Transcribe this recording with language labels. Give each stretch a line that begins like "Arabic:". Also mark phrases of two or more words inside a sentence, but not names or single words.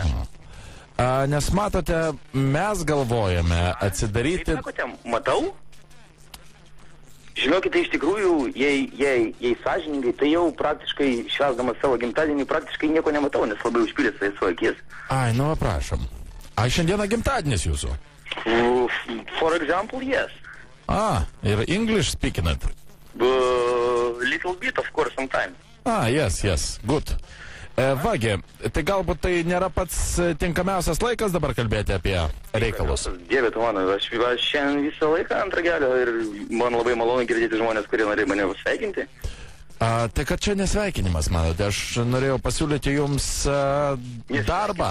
Lithuanian: Nes matote, mes galvojame atsidaryti... Kaip sakote, matau? Žinokite, iš tikrųjų, jei sąžiningai, tai jau praktiškai švęsdamas savo gimtadienį praktiškai nieko nematau, nes labai užpylęs savo akis. Ai, nu, prašom. Šiandieną gimtadienis jūsų?
English: For example, yes. Ir English speaking it? Little bit, of course, sometimes. Yes, good.
Lithuanian: Vagi, tai galbūt tai nėra pats tinkamiausias laikas dabar kalbėti apie reikalus. Dieve tu mano, aš šiandien visą laiką ant ragelio ir man labai malonu girdėti žmonės, kurie norėjo mane sveikinti. Tai kad čia nesveikinimas, manote, aš norėjau pasiūlyti jums darbą.